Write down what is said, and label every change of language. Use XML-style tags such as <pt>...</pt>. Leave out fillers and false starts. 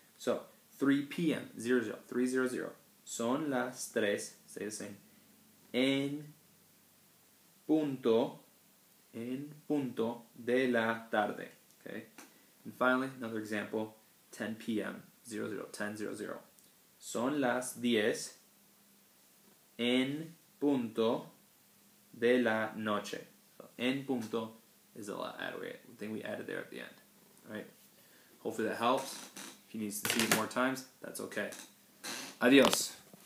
<en>So, 3 p.m. 00, 300.</en> <es>Son las 3,</es> <en>say the same.</en> <es>En punto de la tarde. Okay?</es> <en>And finally, another example, 10 p.m. 10:00.</en> <es>Son las 10 en punto de la noche.</es> <en>So, en punto is the thing we added there at the end. Alright? Hopefully that helps. If you need to see it more times, that's okay. Adios.</en>